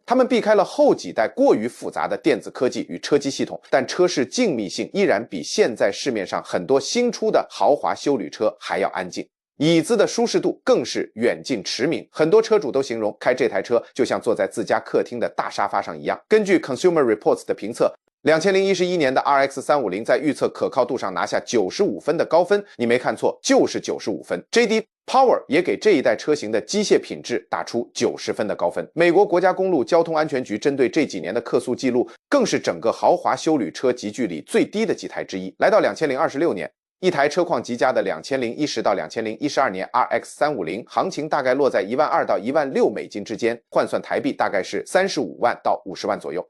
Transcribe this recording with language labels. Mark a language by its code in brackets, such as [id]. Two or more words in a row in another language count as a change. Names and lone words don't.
[zh] 他們避開了後幾代過於複雜的電子科技與車機系統，但車室靜謐性依然比現在市面上很多新出的豪華休旅車還要安靜。椅子的舒適度更是遠近馳名，很多車主都形容開這台車就像坐在自家客廳的大沙發上一樣。根據 Consumer Reports 的評測，2011年的 RX350 在預測可靠度上拿下95分的高分，你沒看錯，就是95分。JD Power 也給這一代車型的機械品質打出90分的高分。美國國家公路交通安全局針對這幾年的客訴記錄，更是整個豪華休旅車級距裡最低的幾台之一。來到2026年，一台車況極佳的2010到2012年 RX350， 行情大概落在12000到16000美金之間，換算台幣大概是35萬到50萬左右。